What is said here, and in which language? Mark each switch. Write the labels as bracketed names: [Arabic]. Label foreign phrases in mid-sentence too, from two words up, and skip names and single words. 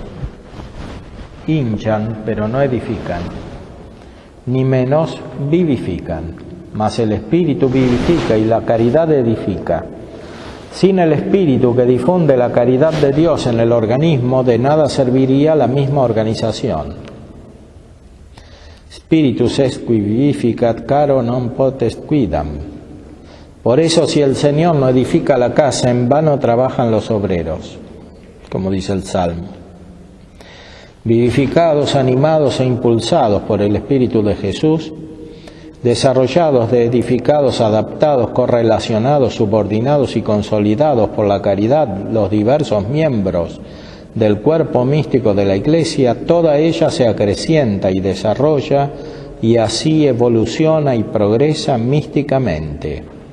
[Spanish] Hinchan, pero no edifican, ni menos vivifican, mas el Espíritu vivifica y la caridad edifica. Sin el Espíritu que difunde la caridad de Dios en el organismo, de nada serviría la misma organización. [Latin] Spiritus est qui vivificat, caro non potest quidam. [Spanish] Por eso, si el Señor no edifica la casa, en vano trabajan los obreros, como dice el Salmo. vivificados, animados e impulsados por el Espíritu de Jesús, desarrollados, edificados, adaptados, correlacionados, subordinados y consolidados por la caridad, los diversos miembros del cuerpo místico de la Iglesia, toda ella se acrecienta y desarrolla y así evoluciona y progresa místicamente.